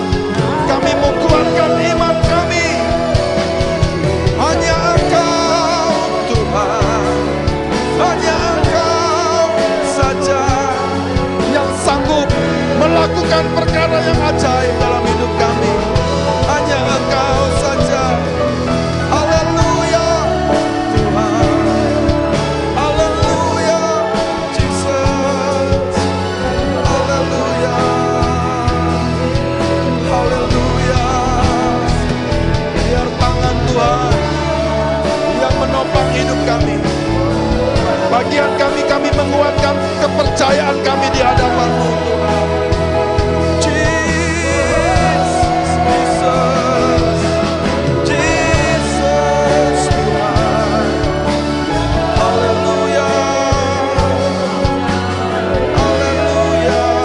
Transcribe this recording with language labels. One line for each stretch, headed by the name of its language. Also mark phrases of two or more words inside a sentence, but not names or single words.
Indonesian: Kami menguatkan iman kami. Hanya Engkau Tuhan, hanya Engkau saja yang sanggup melakukan perkara yang ajaib dalam hidup kami. Hanya Engkau saja. Haleluya Tuhan, haleluya Jesus, haleluya, haleluya. Biar tangan Tuhan yang menopang hidup kami. Bagian kami menguatkan kepercayaan kami di hadapan-Mu Tuhan. Jesus, Jesus, Jesus Tuhan. Haleluya, haleluya.